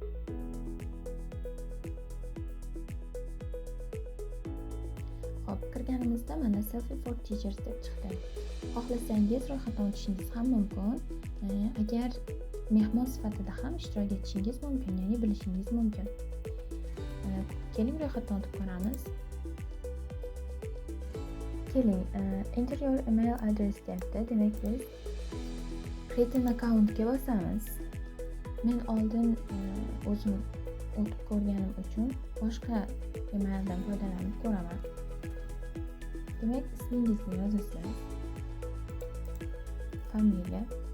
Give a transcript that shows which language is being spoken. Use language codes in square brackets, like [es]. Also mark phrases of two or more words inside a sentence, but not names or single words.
[uz] Kirganimizda mana Selfie for Teachers deb chiqdi. Xohlasangiz ro'yxatdan o'tishingiz ham mumkin. Agar mehmon sifatida ham ishtirok etishingiz mumkin, ya'ni bilishingiz mumkin. Keling ro'yxatdan o'tib ko'ramiz. Keling, [en] enter your email address debdi. [uz] Demak, biz [en] create an account [uz] ga bosamiz. Men oldin o'zim o'tib ko'rganim uchun boshqa emaildan foydalanib ko'raman. Demak, ismingizni yozasiz. Familiya.